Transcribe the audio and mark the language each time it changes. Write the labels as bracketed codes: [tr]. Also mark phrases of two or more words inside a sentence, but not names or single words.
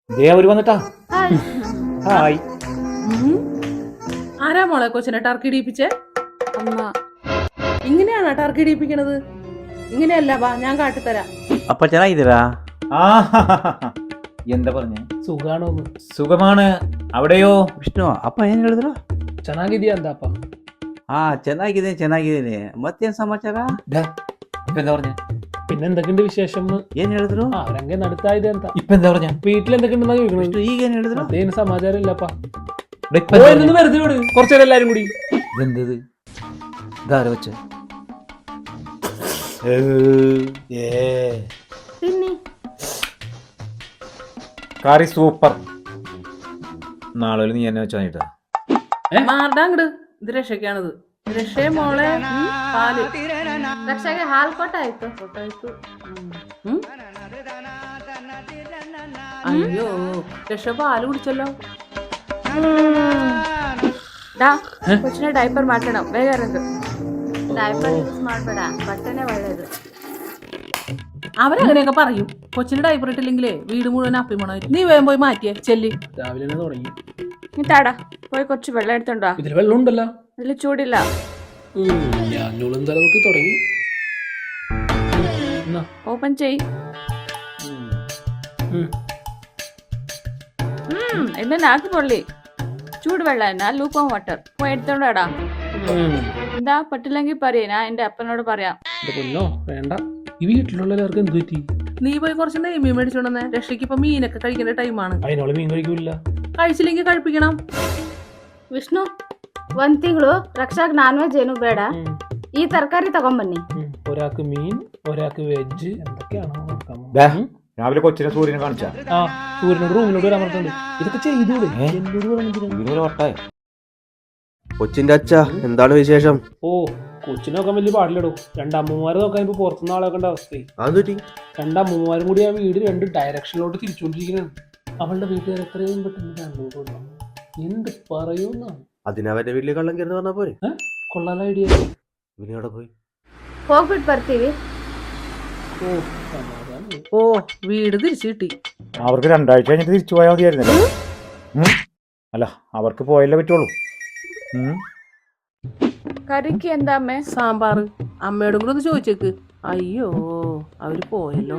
[ml] അവര് വന്നിട്ടാ. ഹായ്. ആരാ മോളെ കൊച്ചിനെ ടർക്കി ഇടിപ്പിച്ചേ? അമ്മ. ഇങ്ങനെയാണോ ടർക്കി ഇടിപ്പിക്കണത്? ഇങ്ങനെയല്ല, വാ ഞാൻ കാട്ടിത്തരാം. [kn] അപ്പൊ ಚೆನ್ನಾಗಿದ್ದೀರಾ? [ml] എന്താ പറഞ്ഞ? സുഖാണോ? സുഖമാണ്. അവിടെയോ? [kn] ವಿಷ್ಣು ಅಪ್ಪ ಏನ್ ಹೇಳಿದ್ರು? ಚೆನ್ನಾಗಿದ್ಯಾ ಅಂತ ಅಪ್ಪ. ಚೆನ್ನಾಗಿದ್ದೀನಿ. ಮತ್ತೇನ್ ಸಮಾಚಾರ? [ml] ഇപ്പൊ എന്താ പറഞ്ഞ? പിന്നെ എന്തൊക്കെയുണ്ട് വിശേഷം? [kn] ಏನ್ ಹೇಳಿದ್ರು? [ml] അവരങ്ങെ നടത്താ [kn] ಇದೆ ಅಂತ. [ml] ഇപ്പൊ എന്താ പറഞ്ഞ? വീട്ടിൽ എന്തൊക്കെയുണ്ടെന്നാ ചോദിക്കണത്. [kn] ಈಗ ಏನ್ ಹೇಳಿದ್ರು? [ml] മറ്റേന് സമാചാരം ഇല്ലപ്പാ. ഇപ്പൊ എന്താ പറഞ്ഞെ? വെറുതെ വിട്, കുറച്ചേരം എല്ലാരും കൂടി. ഇതെന്തത്? ഇതാര വെച്ച? കറി സൂപ്പർ. നാളെ നീ എന്നെ വെച്ചാ മാറടാ അങ്ങട്. ഇത് രക്ഷയ്ക്കാണിത്. രക്ഷയെ മോളെ പാല്. [kn] ರಕ್ಷಾಗೆ ಹಾಲು ಕೊಟ್ಟಾಯ್ತು. [ml] അയ്യോ, രക്ഷ പാല് കുടിച്ചല്ലോ. [kn] ಕೊಚ್ಚಿನ ಡೈಪರ್ ಮಾಡ್ಕೊಣ ಬೇಗ ಇರೋದು. [en] diaper use [kn] ಮಾಡಬೇಡ, ಬಟ್ಟೆನೇ ಒಳ್ಳೇದು. [ml] അവരങ്ങനെയൊക്കെ പറയും. കൊച്ചിന് ഡൈപ്പർ ഇട്ടില്ലെങ്കിലേ വീട് മുഴുവൻ അപ്പിമണ. നീ വേഗം പോയി മാറ്റിയേ ചെല്ലി. രാവിലെ തന്നെ തുടങ്ങി. നീ താടാ പോയി കുറച്ച് വെള്ളം എടുത്തോണ്ടോ. ഇതിൽ വെള്ളം ഉണ്ടല്ലോ. ഇതിൽ ചൂടില്ല. ഞാനും തലമുക്കി തുടങ്ങി. ഓപ്പൺ ചെയ്. ഇത് നാക്ക് പൊള്ളി. ചൂട് വെള്ളം എന്നാ [en] lukewarm water. [ml] പോയി എടുത്തോണ്ടാടാ. എന്താ പറ്റില്ലെങ്കിൽ പറയേ, ഞാൻ എന്റെ അപ്പനോട് പറയാം. പൊന്നോ വേണ്ട. ഈ വീട്ടിലുള്ളവർക്ക് എന്ത് പറ്റി? നീ പോയി കുറച്ച് നെയ്മീൻ മേടിച്ചോണ്ടെന്ന്. രക്ഷയ്ക്ക് ഇപ്പൊ മീനൊക്കെ കഴിക്കേണ്ട ടൈമാണ്. അതിനോള് മീൻ കഴിക്കൂല. കഴിച്ചില്ലെങ്കിൽ കഴിപ്പിക്കണം. [kn] ವಿಷ್ಣು, 1 ತಿಂಗಳು ರಕ್ಷಾಗ್ [en] non veg [kn] ಏನು ಬೇಡ. ಈ ತರಕಾರಿ ತಗೊಂಬನ್ನಿ. [ml] ഒരാൾക്ക് മീൻ, ഒരാൾക്ക് വെജ്. എന്തൊക്കെയാണോ? രാവിലെ കൊച്ചിനെ സൂര്യനെ കാണിച്ച സൂര്യനോട് റൂമിനോട് വരാൻ പറഞ്ഞിട്ടുണ്ട്. ഇതൊക്കെ ചെയ്തൂടെ? കൊച്ചിന്റെ അച്ഛ എന്താണ് വിശേഷം? ഓ, കൊച്ചിനെ നോക്കാൻ വലിയ പാടില്ലടോ. രണ്ടമ്മമാരെ നോക്കാൻ ഇപ്പൊ പുറത്തുനിന്ന് ആളാക്കേണ്ട അവസ്ഥയായി. അതൊരു രണ്ടമ്മമാരും കൂടി ആ വീട് 2 ഡയറക്ഷനിലോട്ട് തിരിച്ചുകൊണ്ടിരിക്കുകയാണ്. അവളുടെ വീട്ടുകാർ എത്രയും പെട്ടെന്ന് ബാംഗ്ലൂർ കൊണ്ടാണ്. എന്ത് പറയുമെന്നാണ്. അതിനവന്റെ വീട്ടിൽ കള്ളം കയറുന്ന പറഞ്ഞ പോലെ കൊള്ളാല ഐഡിയ. ഇവനോടെ പോയി [kn] ಹೋಗ್ಬಿಟ್ಟು ಬರ್ತೀವಿ. [ml] ഓ, വീട് തിരിച്ചു കിട്ടി. അവർക്ക് 2 ആഴ്ച കഴിഞ്ഞിട്ട് തിരിച്ചു പോയാൽ മതിയായിരുന്നല്ലോ. അല്ല, അവർക്ക് പോയല്ലേ പറ്റുള്ളൂ. കറിക്ക് എന്താ അമ്മേ? സാമ്പാറ്. അമ്മയോടും കൂടെ ഒന്ന് ചോദിച്ചേക്ക്. അയ്യോ, അവര് പോയല്ലോ.